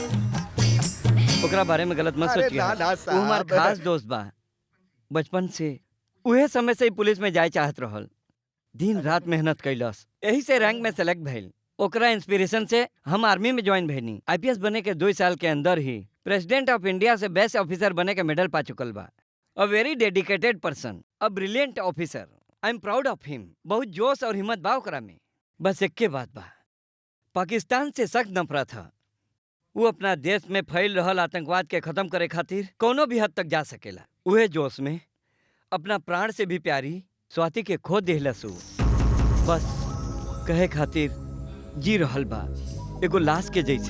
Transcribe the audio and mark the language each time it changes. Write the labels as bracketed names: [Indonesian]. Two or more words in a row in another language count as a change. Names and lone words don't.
[Bhojpuri] ओकरा बारे में गलत मत अरे सोचिए, ना, ना, वो हमार साहब। खास दोस्त बा, बचपन से उहे समय से ही पुलिस में जाए चाहत रहल, दिन रात मेहनत कैलस, यही से रैंक में सेलेक्ट भइल। ओकरा इंस्पिरेशन से हम आर्मी में ज्वाइन भइनी। आईपीएस बने के 2 साल के अंदर ही [English] President of India [Bhojpuri] से [English] best officer [Bhojpuri] बने के मेडल पा चुकल बा। [English] A very dedicated person, a brilliant officer. I am proud of him. [Bhojpuri] बहुत जोश और हिम्मत बा ओकरा में। बस एक्के बात बा, पाकिस्तान से सख्त नफरत है। वो अपना देश में फैल रहल आतंकवाद के खत्म करे खातिर कोनो भी हद तक जा सकेला। उहे जोश में अपना प्राण से भी प्यारी स्वाति के खो देहलस। बस कहे खातिर जी रहल बा, एगो लाश के जैसे।